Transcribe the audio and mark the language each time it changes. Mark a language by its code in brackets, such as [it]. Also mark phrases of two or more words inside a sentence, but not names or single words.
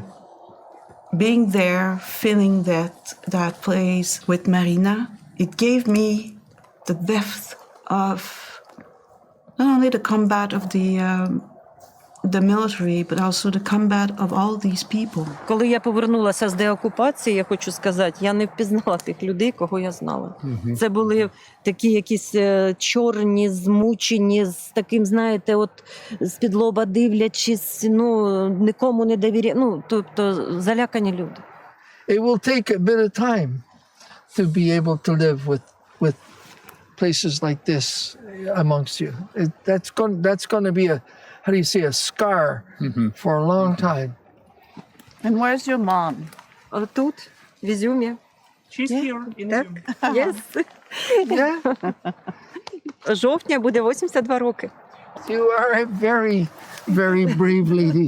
[en] Being there, feeling that place with Marina, it gave me the depth of not only the combat of the military, but also the combat of all these people. [uk] Коли я повернулася з деокупації, я хочу сказати, я не впізнала тих людей, кого я знала. Це були такі якісь чорні, змучені, з таким, знаєте, от з-під лоба дивлячись, нікому не довіряють, тобто залякані люди. [en] It will take a bit of time to be able to live with places like this amongst you. That's going to be a, how do you say, a scar for a long time. And where's your mom? [uk] Тут, в Ізюмі. [en] She's here in [uk] Так? [en] Izum. Yes. [uk] Жовтня буде 82 роки. [en] You are a very, very brave lady.